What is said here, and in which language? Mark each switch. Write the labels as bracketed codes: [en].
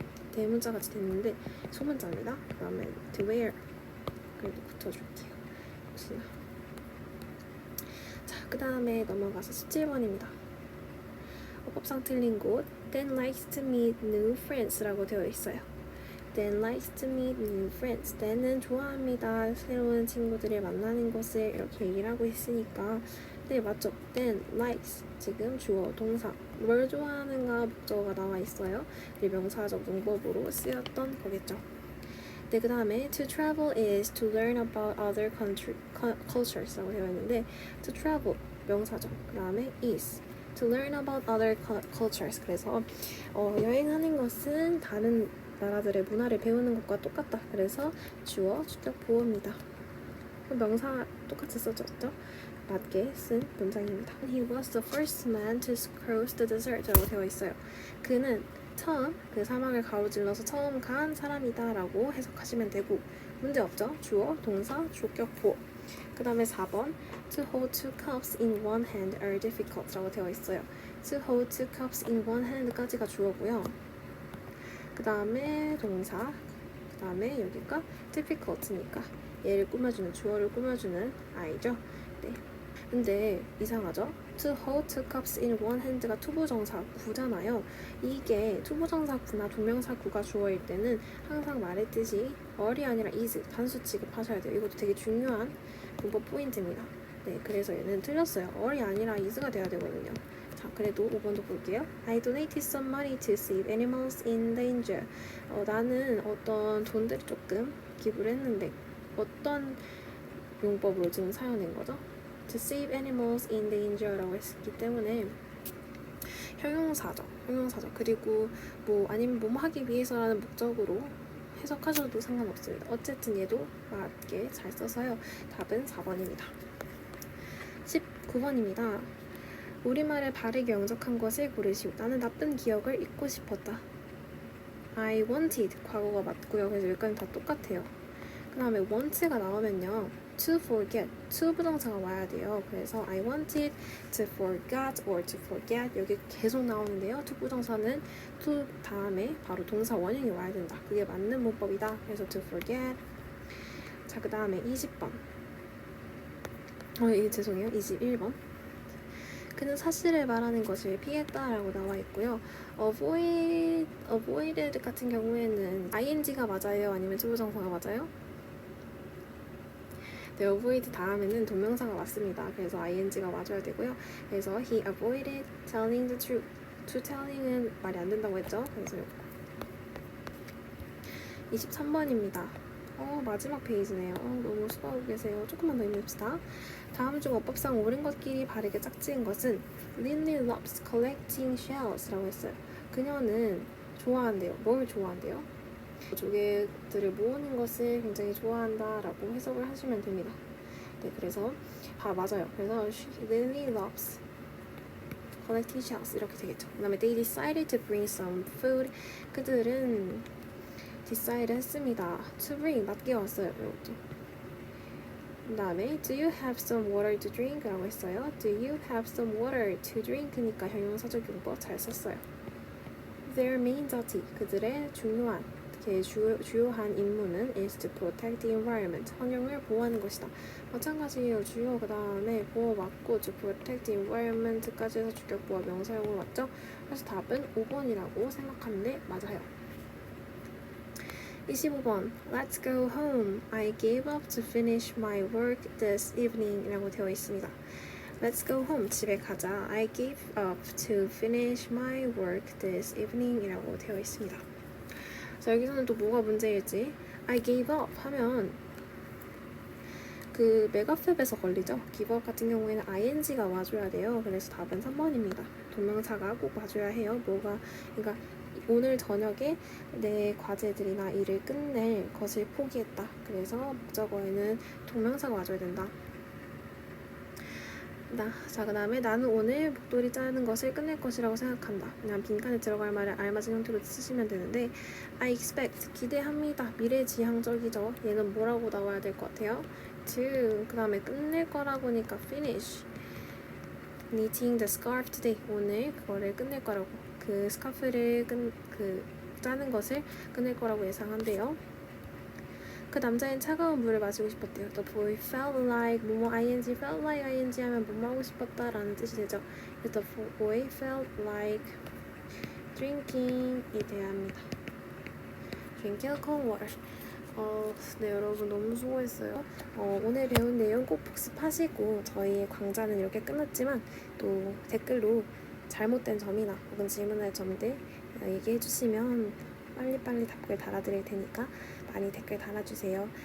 [ko] 대문자 같이 됐는데 소문자입니다. 그 다음에 to wear 그래도 붙여줄게요. 혹시나. 자, 그 다음에 넘어가서 17번입니다. 어법상 틀린 곳 [en] then likes to meet new friends [ko] 라고 되어 있어요. [en] then likes to meet new friends then은 [ko] 좋아합니다. 새로운 친구들을 만나는 것을 이렇게 얘기를 하고 있으니까 네, 맞죠? then likes 지금 주어, 동사 뭘 좋아하는가 목적어가 나와 있어요. 그리고 명사적 용법으로 쓰였던 거겠죠. [en] 네, 그 다음에 to travel is to learn about other cultures [ko] 라고 되어 있는데 [en] to travel 명사죠. [ko] 그 다음에 [en] is to learn about other cultures [ko] 그래서 여행하는 것은 다른 나라들의 문화를 배우는 것과 똑같다. 그래서 주어, 주격, 보어입니다. 명사 똑같이 써졌죠? 맞게 쓴 문장입니다. [en] He was the first man to cross the desert [ko] 라고 되어 있어요. 그는 처음 그 사막을 가로질러서 처음 간 사람이다 라고 해석하시면 되고 문제 없죠? 주어, 동사, 주격, 보어. [en] 그 다음에 4번 To hold two cups in one hand are difficult [ko] 라고 되어 있어요. [en] To hold two cups in one hand까지가 [ko] 주어고요. 그 다음에 동사, 그 다음에 여기가 difficult니까 얘를 꾸며주는 주어를 꾸며주는 아이죠. 네. 근데 이상하죠? [en] To hold two cups in one hand가 [ko] 투부정사구잖아요. 이게 투부정사구나 동명사구가 주어일 때는 항상 말했듯이 or이 아니라 is 단수 취급하셔야 돼요. 이것도 되게 중요한 문법 포인트입니다. 네, 그래서 얘는 틀렸어요. or이 아니라 is가 돼야 되거든요. 자, 그래도 5번도 볼게요. [en] I donated some money to save animals in danger. [ko] 나는 어떤 돈들을 조금 기부를 했는데 어떤 용법으로 지금 사용된 거죠? [en] To save animals in danger라고 [ko] 했기 때문에 형용사죠. 그리고 뭐 아니면 뭐뭐 하기 위해서라는 목적으로 해석하셔도 상관없습니다. 어쨌든 얘도 맞게 잘 써서요. 답은 4번입니다. 19번입니다. 우리말을 바르게 영작한 것을 고르시오. 나는 나쁜 기억을 잊고 싶었다. I wanted 과거가 맞고요. 그래서 여기까지 다 똑같아요. 그 다음에 want가 나오면요. to forget, to 부정사가 와야 돼요. [en] 그래서 I wanted to forget or to forget [ko] 여기 계속 나오는데요. to 부정사는 to 다음에 바로 동사 원형이 와야 된다. 그게 맞는 문법이다. 그래서 to forget. 자, 그 다음에 20번. 죄송해요. 21번. 그는 사실을 말하는 것을 피했다라고 나와 있고요. avoided 같은 경우에는 ing가 맞아요? 아니면 투부정사가 맞아요? 네, avoid 다음에는 동명사가 맞습니다. 그래서 ing가 맞아야 되고요. [en] 그래서 he avoided telling the truth. [ko] to telling은 말이 안 된다고 했죠? 그래서 23번입니다. 마지막 페이지네요. 너무 수고하고 계세요. 조금만 더 읽읍시다. 다음 중 어법상 옳은 것끼리 바르게 짝지은 것은 [en] Lily loves collecting shells [ko] 라고 했어요. 그녀는 좋아한대요. 뭘 좋아한대요? 조개들을 모으는 것을 굉장히 좋아한다 라고 해석을 하시면 됩니다. 네, 그래서 맞아요. [en] 그래서 Lily loves collecting shells [ko] 이렇게 되겠죠. 그 다음에 [en] they decided to bring some food. [ko] 그들은 decide 했습니다. to bring 맞게 왔어요. 이것도. 그 다음에 [en] do you have some water to drink? [ko] 라고 했어요. [en] do you have some water to drink? [ko] 그러니까 형용사적 용법 잘 썼어요. [en] their main duty [ko] 그들의 주요한 임무는 [en] is to protect the environment [ko] 환경을 보호하는 것이다. 마찬가지예요. 주요 그 다음에 보호 맞고 [en] to protect the environment까지 [ko] 해서 주격 보호 명사용으로 맞죠? 그래서 답은 5번이라고 생각하는데 맞아요. [en] 25번 Let's go home. I gave up to finish my work this evening [ko] 라고 되어 있습니다. [en] Let's go home. [ko] 집에 가자. [en] I gave up to finish my work this evening [ko] 이라고 되어 있습니다. 자, 여기서는 또 뭐가 문제일지 I gave up 하면 그 메가팹에서 걸리죠. give up 같은 경우에는 ing가 와줘야 돼요. 그래서 답은 3번입니다. 동명사가 꼭 와줘야 해요. 그러니까 오늘 저녁에 내 과제들이나 일을 끝낼 것을 포기했다. 그래서 목적어에는 동명사가 와줘야 된다. 자, 그 다음에 나는 오늘 목도리 자르는 것을 끝낼 것이라고 생각한다. 그냥 빈칸에 들어갈 말을 알맞은 형태로 쓰시면 되는데 I expect, 기대합니다. 미래지향적이죠. 얘는 뭐라고 나와야 될 것 같아요? to, 그 다음에 끝낼 거라고 하니까 finish. [en] knitting the scarf today. [ko] 오늘 그거를 끝낼 거라고. 그 스카프를 짜는 것을 끝낼 거라고 예상한대요. 그 남자애는 차가운 물을 마시고 싶었대요. [en] The boy felt like [ko] 뭐뭐 ing felt like ing 하면 뭐뭐 하고 싶었다 라는 뜻이 되죠. [en] The boy felt like drinking이 [ko] 돼야 합니다. [en] Drinking cold water. [ko] 네, 여러분 너무 수고했어요. 오늘 배운 내용 꼭 복습하시고 저희의 강좌는 이렇게 끝났지만 또 댓글로 잘못된 점이나 혹은 질문할 점들 얘기해 주시면 빨리빨리 답글 달아드릴 테니까 많이 댓글 달아주세요.